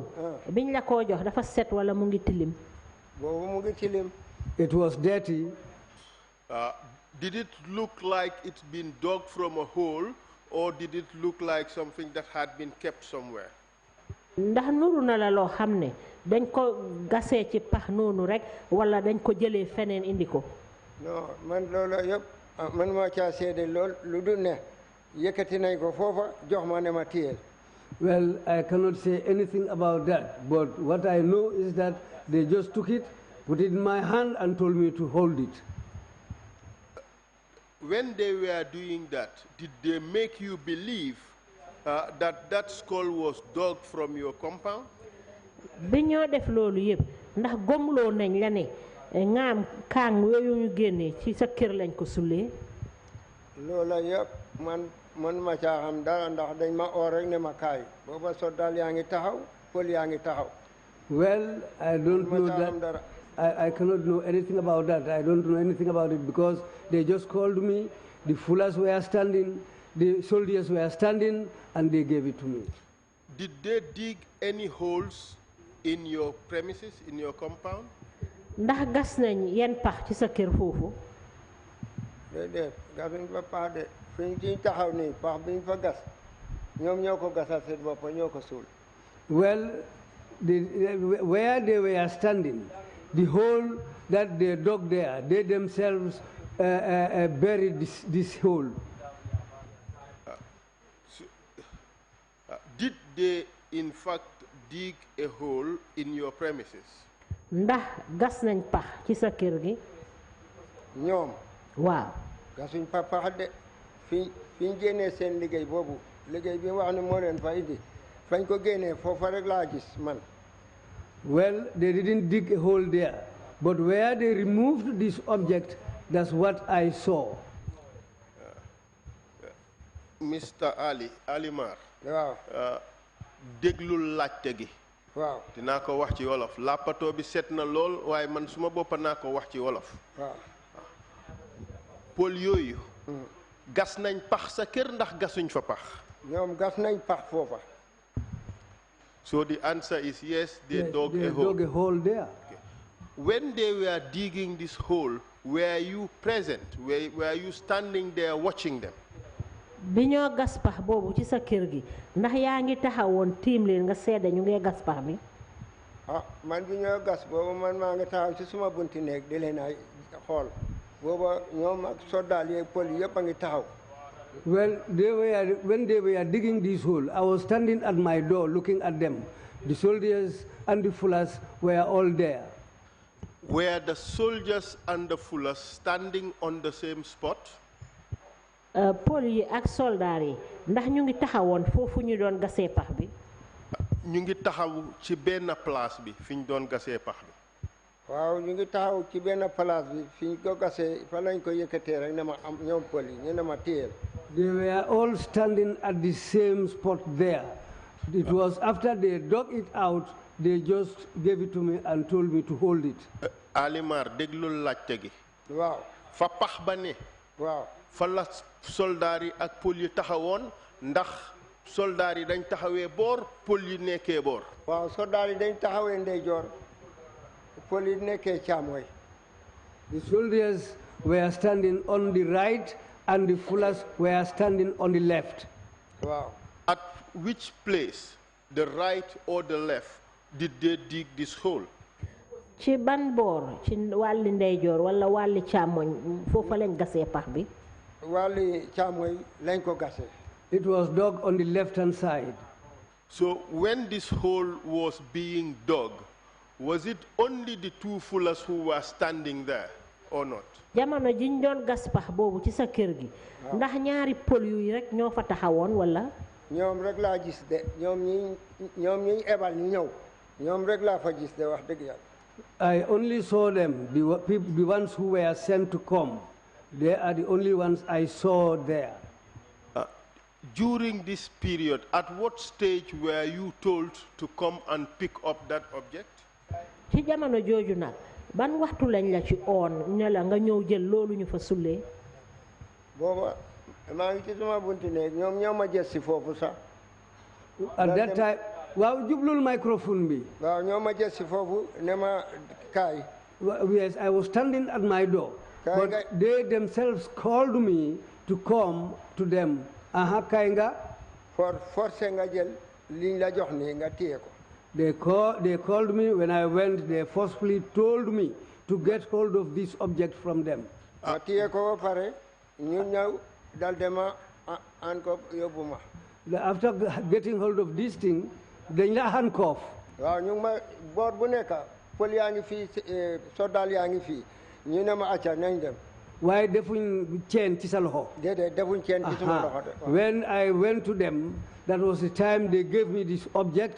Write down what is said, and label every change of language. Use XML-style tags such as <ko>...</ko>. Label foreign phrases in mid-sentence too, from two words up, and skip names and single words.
<wo>biñ la koo jox dafa set wala mu ngi tilim. boobu mu ngi tilim.</wo> <en>It was dirty. Did it look like it's been dug from a hole or did it look like something that had been kept somewhere?</en> <wo>ndax nuru na la loo xam ne dañ ko gasee ci pax noonu rek wala dañ ko jëlee feneen indi ko. non man loolu yëpp man maa caa seede lool lu dul ne yëkkati nañ ko foofa jox ma ne ma téyel.</wo> <en>Well, I cannot say anything about that, but what I know is that they just took it, put it in my hand and told me to hold it. When they were doing that, did they make you believe that skull was dug from your compound?</en> <wo>bi ñoo def loolu yëpp ndax gomloo nañ la ne ŋaam kaang yooyu ñu génnee ci sa kër lañ ko sulee. loola yëpp man ma caa xam dara ndax dañ ma oo rek ne ma kaay booba soldat yaa ngi taxaw pël yaa ngi taxaw.</wo> <en>Well, I don't know that. I cannot know anything about that. I don't know anything about it because they just called me. The fullers were standing, the soldiers were standing, and they gave it to me. Did they dig any holes in your premises, in your compound?</en> <wo>ndax gas nañ yenn pax ci sa kër foofu. déedéet gasuñ fa pax de fiñ ci taxaw nii pax biñ fa gas ñoom ñoo ko gasal seen bopp ñoo ko suul.</wo> <en>Well, where they were standing, the hole that they dug there, they themselves buried this hole. Did they, in fact, dig a hole in your premises?</en> <wo>ndax gas nañ pax ci sa kër gi. ñoom. waaw. gasuñ pax de biñ génnee seen liggéey boobu liggéey bi wax ne moo leen fa indi fañ ko génnee foofa rek laa gis man.</wo> <en>Well, they didn't dig a hole there, but where they removed this object, that's what I saw. Mr. Ali Mar.</en> <wo>waaw. déglul laajte gi. waaw. dinaa ko wax ci wolof làppatoo bi set na lool waaye man suma boppa naa ko wax ci wolof. waaw. Pël yooyu. gas nañ pax sa kër ndax gasuñ fa pax. ñoom gas nañ pax foofa.</wo> <en>So the answer is yes, they dug They a hole. dug a hole there. Okay. When they were digging this hole, were you present? Were you standing there watching them?</en> <wo>bi ñoo gas pax boobu ci sa kër gi ndax yaa ngi taxawoon tiim leen nga seede ñu ngi gas pax bi. ah man bi ñoo gas boobu man maa ngi taxaw ci suma bunti néeg di leen ay xool booba ñoom ak soldat yi pël yëpp a ngi taxaw.</wo> <en>Well, when they were digging this hole, I was standing at my door looking at them. The soldiers and the fullers were all there. Were the soldiers and the fullers standing on the same spot?</en> <wo>Pël yi ak soldaar yi ndax ñu ngi taxawoon foofu ñu doon gasee pax bi. ñu ngi taxaw ci benn place bi fi ñu doon gasee pax bi. waaw ñu ngi taxaw ci benn place bi fi ñu ko gasee fa lañ ko yëkkatee rek ne ma am ñoom pël yi ñu ne ma téyel.</wo> <en>They were all standing at the same spot there. It was after they dug it out, they just gave it to me and told me to hold it.</en> <wo>Alimar déglul laajte gi. waaw. fa pax ba ne. waaw. fa la soldaar yi ak pël yi taxawoon ndax soldaar yi dañ taxawee boor pël yi nekkee boor. waaw soldaar yi dañ taxawee ndeyjoor pël yi nekkee càmmooñ.</wo> <en>The soldiers were standing on the right and the fullers were standing on the left. Wow. At which place, the right or the left, did they dig this hole?</en> <wo>ci ban boor ci wàlli ndeyjoor wala wàlli càmmoñ foofa lañ gasee pax bi. wàlli càmmoñ lañ ko gasee.</wo> <en>It was dug on the left-hand side. So when this hole was being dug, was it only the two fullers who were standing there or not?</en> <wo>jamono jiñ doon gas pax boobu ci sa kër gi ndax ñaari pël yu rek ñoo fa taxawoon wala. ñoom rek laa gis de ñoom ñi ebal ñu ñëw ñoom rek laa fa gis de wax dëgg yàlla.</wo> <en>I only saw them, the ones who were sent to come. They are the only ones I saw there. During this period, at what stage were you told to come and pick up that object?</en> <wo>ci jamono jooju nag ban waxtu lañ la ci oon ne la nga ñëw jël loolu ñu fa sullee. booba maa ngi ci sama bunti néeg ñoom ñoo ma jël si foofu sax.</wo> <en>At that time,</en> <wo>waaw jublul microphone bi. waaw ñoo ma jël si foofu ne ma kaay.</wo> <en>Yes, I was standing at my door, but they themselves called me to come to them.</en> <wo>Aha, kaay nga. forcé nga jël liñ la jox nii nga téye ko.</wo> <en>They called me when I went. They forcefully told me to get hold of this object from them.</en> <wo>ma téye ko ba pare ñu ñëw dal dema an ko yóbbu ma.</wo> <en>After getting hold of this thing,</en> <wo>dañ la handcuff. waaw ñu ma boor bu nekk pël yaa ngi fii soldat yaa ngi fii ñu ne ma acca nañ dem. Waaye defuñ chain ci sa loxo. déedéet defuñ chain ci suma loxo de.</wo> <en>When I went to them, that was the time they gave me this object.</en>